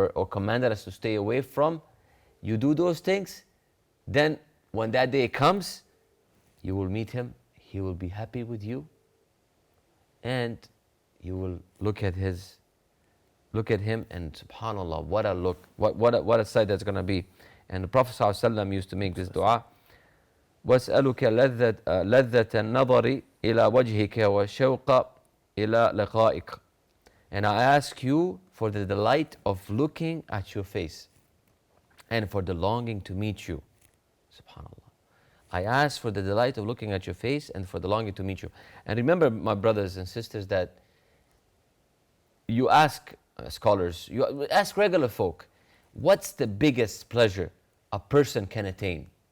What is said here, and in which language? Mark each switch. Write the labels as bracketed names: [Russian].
[English] commanded us to stay away from, you do those things, then when that day comes, you will meet him, he will be happy with you, and you will look at him, and subhanAllah, what a look, what a sight that's going to be. And the Prophet ﷺ used to make this dua, [Arabic] وَاسْأَلُكَ لَذَّةَ النَّظَرِ إِلَى وَجْهِكَ وَالشَّوْقَ إِلَى لِقَائِكَ. [English] And I ask you for the delight of looking at your face and for the longing to meet you. SubhanAllah. I ask for the delight of looking at your face and for the longing to meet you. And remember, my brothers and sisters, that you ask scholars, you ask regular folk, what's the biggest pleasure a person can attain?